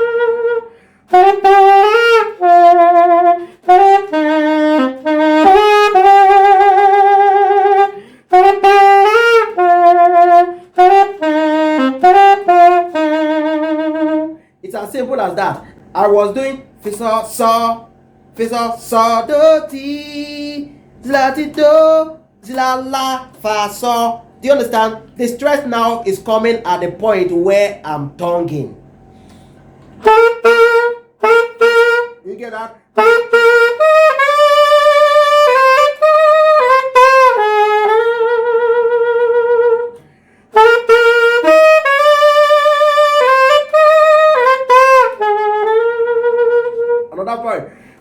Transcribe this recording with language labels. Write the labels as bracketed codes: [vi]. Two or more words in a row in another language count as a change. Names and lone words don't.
[en] as simple as that. I was doing fi so, do ti, la ti do, la la fa so. Do you understand? The stress now is coming at the point where I'm tonguing. You get that? Another part.